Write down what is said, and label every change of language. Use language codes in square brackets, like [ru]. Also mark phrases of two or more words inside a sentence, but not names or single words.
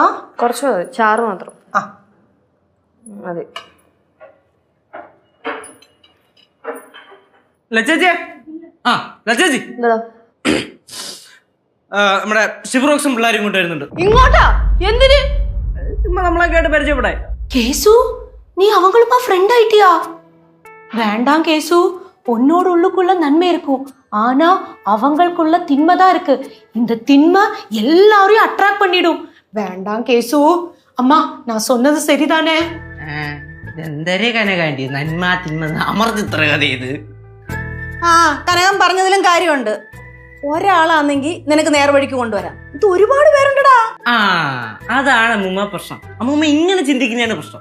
[ml] കുറച്ച് മതി, ചാറ് മാത്രം മതി. ലച്ചേച്ചി നമ്മുടെ ശിവറോക്സും പിള്ളേരും ഇങ്ങോട്ട് വരുന്നുണ്ട്. ഇങ്ങോട്ടാ? എന്തിന്? നമ്മളെ കേട്ട് പരിചയപ്പെടാ. [ta] கேசு நீ அவங்களுமா ஃப்ரெண்ட் ஆயிட்டியா? வேண்டாம் கேசு, உன்னோட உள்ளுக்குள்ள நன்மை இருக்கும், ஆனா அவங்களுக்குள்ள திண்மை தான் இருக்கு. இந்த திண்மை எல்லாரையும் அட்ராக்ட் பண்ணிடும். வேண்டாம் கேசு. அம்மா நான் சொன்னது சரிதானே? [ml] എന്തരേ കനകാണ്ടി നന്മ തിന്മ അമർത്തിത്ര കഥ ഇത്. കനകം പറഞ്ഞതിലും കാര്യമുണ്ട്. ഒരാളാണെങ്കിൽ നിനക്ക് നേർവഴിക്ക് കൊണ്ടുവരാം. ഇത് ഒരുപാട് പേരുണ്ടടാ. അതാണ് അമ്മൂമ്മ പ്രശ്നം. അമ്മൂമ്മ ഇങ്ങനെ ചിന്തിക്കുന്നതാണ് പ്രശ്നം.